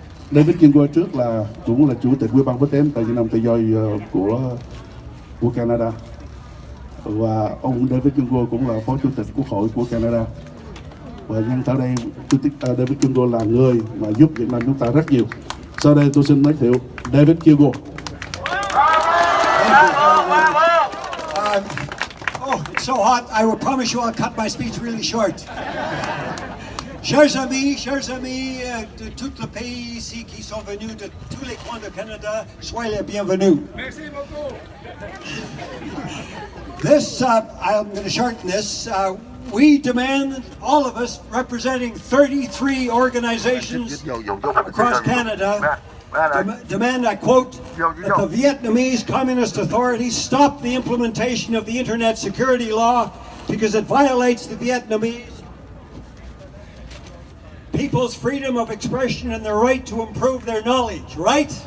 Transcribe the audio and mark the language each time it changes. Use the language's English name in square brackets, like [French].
[Vietnamese] David Kilgour trước cũng là chủ tịch Ủy ban Quốc tế tại Việt Nam Tự do của Canada, và ông David Kilgour cũng là phó chủ tịch Quốc hội của Canada. Và nhân tại đây, chủ tịch David Kilgour là người mà giúp Việt Nam chúng ta rất nhiều. Sau đây tôi xin giới thiệu David Kilgour. [English] It's so hot, I will promise you I'll cut my speech really short. [French] Chers amis, tout le pays ici qui sont venus de tous les coins de Canada, soyez les bienvenus. Merci beaucoup. [English] This, I'm going to shorten this. We demand, all of us, representing 33 organizations across Canada, demand, I quote, that the Vietnamese Communist authorities stop the implementation of the Internet Security Law because it violates the Vietnamese people's freedom of expression and their right to improve their knowledge, right?